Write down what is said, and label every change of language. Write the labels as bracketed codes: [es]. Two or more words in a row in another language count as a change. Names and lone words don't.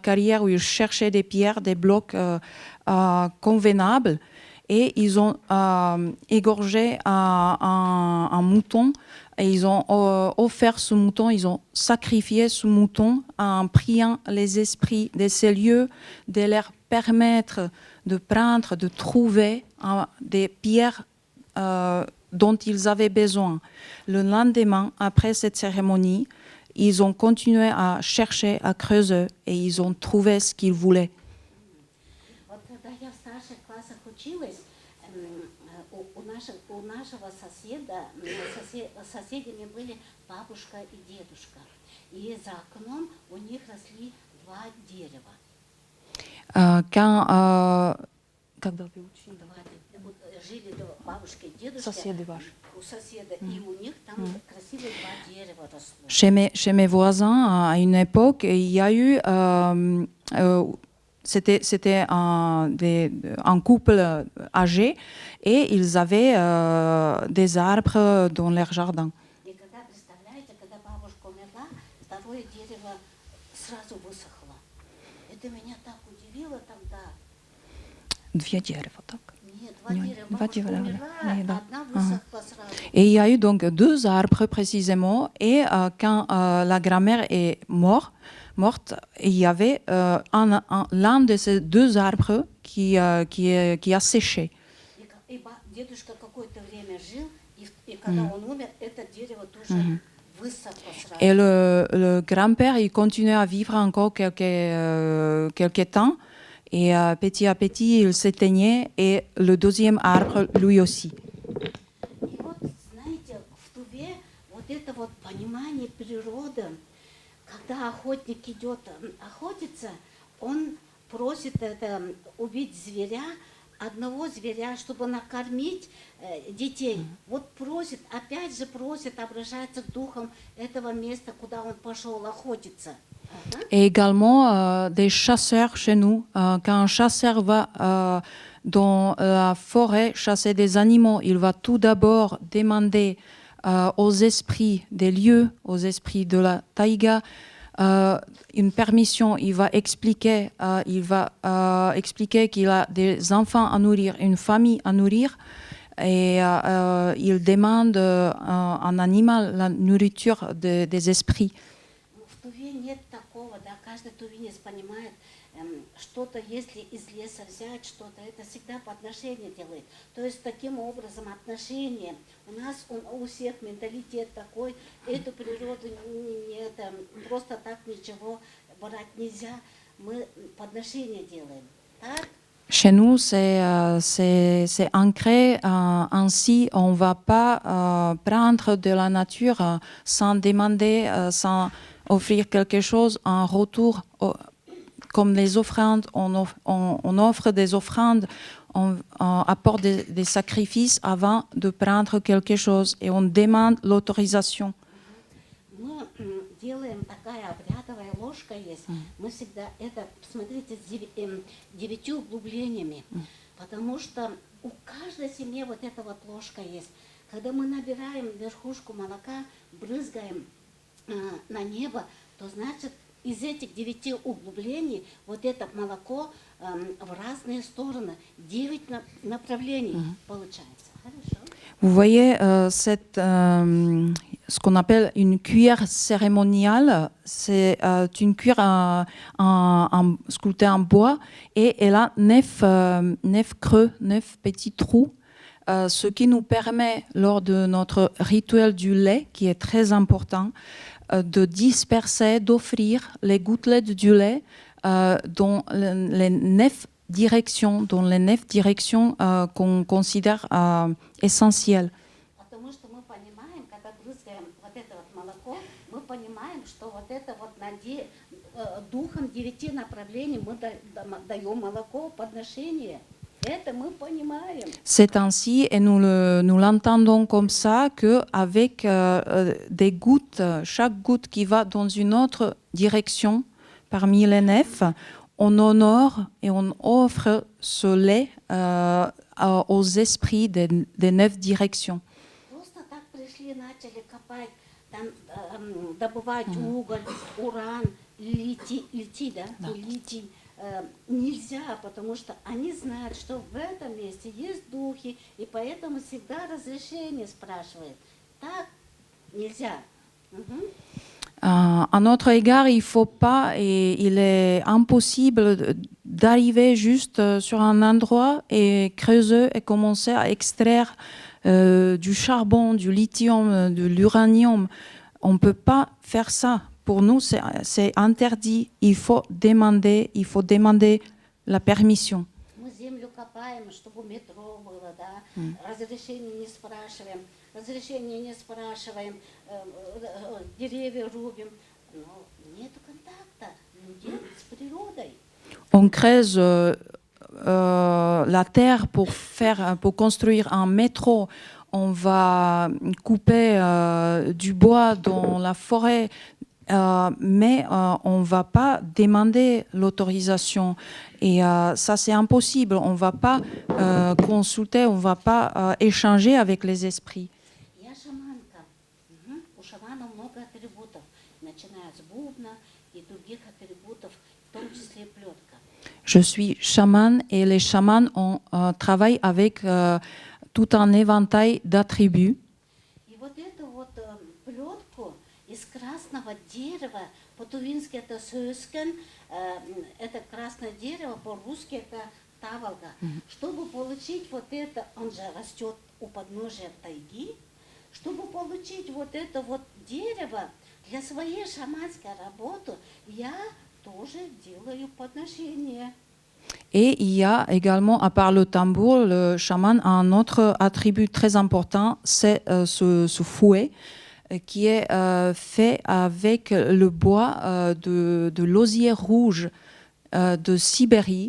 [fr] carrière où ils cherchaient des pierres, des blocs convenables, et ils ont égorgé un mouton, et ils ont offert ce mouton, ils ont sacrifié ce mouton en priant les esprits de ces lieux, de leur permettre de prendre, de trouver des pierres dont ils avaient besoin. Le lendemain, après cette cérémonie, ils ont continué à chercher, à creuser, et ils ont trouvé ce qu'ils voulaient. [ru] Вот когда я в старших классах училась, у нашего соседа, соседями были бабушка и дедушка. И за окном у них росли 2 дерева. Жили бабушка и дедушка у соседа, и у них там красивые 2 дерева росло. [fr] Chez mes voisins, à une époque, il y a eu c'était un couple âgé et ils avaient des arbres dans leur jardin. [ru] И когда, представляете, когда бабушка умерла, 2 дерево сразу высохло. Это меня так удивило тогда. 2 дерева, так? Нет, 2 дерева. Бабушка умерла, одна высохла сразу. [fr] Et il y a eu donc 2 arbres précisément, et quand la grand-mère est morte, il y avait l'un de ces 2 arbres qui a séché. [ru] И дедушка какое-то время жил, и когда он умер, это дерево тоже высохло сразу. [fr] Et le grand-père, il continuait à vivre encore quelques temps, et petit à petit, il s'éteignait, et le 2e arbre, lui aussi. [ru] И вот, знаете, в Туве вот это вот понимание природы, когда охотник идет охотиться, он просит убить зверя, одного зверя, чтобы накормить детей. Вот просит, опять же просит, обращается к духам этого места, куда он пошел охотиться. [fr] et également des chasseurs chez nous. Quand un chasseur va dans la forêt chasser des animaux, il va tout d'abord demander aux esprits des lieux, aux esprits de la taïga, une permission. Il va expliquer qu'il a des enfants à nourrir, une famille à nourrir, et il demande un animal, la nourriture des esprits. [ru] В Туве нет такого, да, каждый тувинец понимает, что-то, если из леса взять что-то, это всегда по отношению делает. То есть таким образом отношения. У нас у всех менталитет такой, эту природу просто так ничего брать нельзя. Мы по отношению делаем. Так? [fr] Chez nous, c'est ancré ainsi. On ne va pas prendre de la nature sans demander, sans offrir quelque chose en retour. Comme les offrandes, on offre des offrandes, on apporte des sacrifices avant de prendre quelque chose et on demande l'autorisation. [ru] Мы делаем такая обрядовая ложка есть. Мы всегда это, посмотрите, с 9 углублениями. Потому что у каждой семьи вот эта вот ложка есть. Когда мы набираем верхушку молока, брызгаем на небо, то значит из этих 9 углублений вот это молоко в разные стороны, 9 направлений получается. Хорошо. [fr] Vous voyez ce qu'on appelle une cuillère cérémoniale, c'est une cuillère sculptée en bois et elle a 9 creux, 9 petits trous, ce qui nous permet, lors de notre rituel du lait, qui est très important, de disperser, d'offrir les gouttelettes du lait dans les 9 directions, qu'on considère essentielles. [ru] Потому что мы понимаем, когда брызгаем вот это вот молоко, мы понимаем, что вот это вот духом 9 направлений мы даем молоко, подношение. Это мы понимаем. [fr] C'est ainsi, et nous l'entendons comme ça, qu'avec des gouttes, chaque goutte qui va dans une autre direction parmi les 9, on honore et on offre ce lait aux esprits des 9 directions. [ru] Просто так пришли, начали копать, там добывать уголь, уран, литий, да? Литий. Нельзя, потому что они знают, что в этом месте есть духи, и поэтому всегда разрешение спрашивают. Так нельзя. [fr] À notre égard, il faut pas et il est impossible d'arriver juste sur un endroit et creuser et commencer à extraire du charbon, du lithium, de l'uranium. On ne peut pas faire ça. Pour nous, c'est interdit. Il faut demander la permission. [ru] Мы землю копаем, чтобы метро было, да? Разрешение не спрашиваем, деревья рубим, но нет контакта людей с природой. [fr] On creuse la terre pour construire un métro. On va couper du bois dans la forêt, mais on ne va pas demander l'autorisation. Et ça, c'est impossible. On ne va pas consulter, on ne va pas échanger avec les esprits. [ru] Я шаманка. У шамана много атрибутов, начиная с бубна и других атрибутов, в том числе плетка. [fr] Je suis chaman et les chamans travaillent avec tout un éventail d'attributs. [ru] И вот эту вот плетку из красного дерева, по-тувински это сёскен, это красное дерево, по-русски это таволга. Чтобы получить вот это, он же растет у подножия тайги, чтобы получить вот это вот дерево для своей шаманской работы, я тоже делаю подношение. [fr] Et il y a également, à part le tambour, le chaman a un autre attribut très important, c'est ce fouet qui est fait avec le bois de l'osier rouge de Sibérie.